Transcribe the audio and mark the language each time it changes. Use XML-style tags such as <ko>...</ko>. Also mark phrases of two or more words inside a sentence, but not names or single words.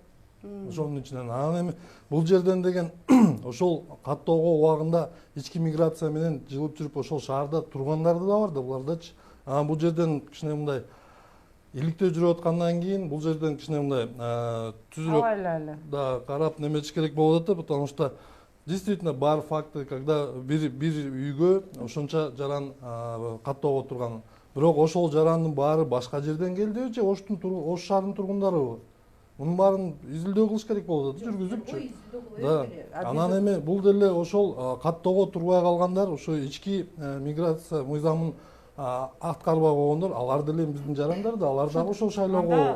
<ky>Ошонун ичинен анан эми бул жерден деген ошол каттоого убагында ички миграция менен жылып жүрүп ошол шаарда тургандары да бар да булардачы. Анан бул жерден кичине мындай иликтөө жүрүп аткандан кийин бул жерден кичине мындай түзүрөөк да карап немечиш керек болуп атат,</ky> <ru>потому что действительно</ru> <ky>бар</ky> <ru>факты, когда</ru> <ky>бир үйгө ошонча жаран каттоого турган. Бирок ошол жарандын баары башка жерден келдиби же Ош шаарынын тургундарыбы? Мунун баарын изилдөө кылыш керек болуп атат, жүргүзүпчү. Да. Анан эми бул деле ошол каттоого турбай калгандар, ошо ички миграция мыйзамын аткарбай койгондор, алар деле биздин жарандар да, алар дагы ошол шайлоого</ky>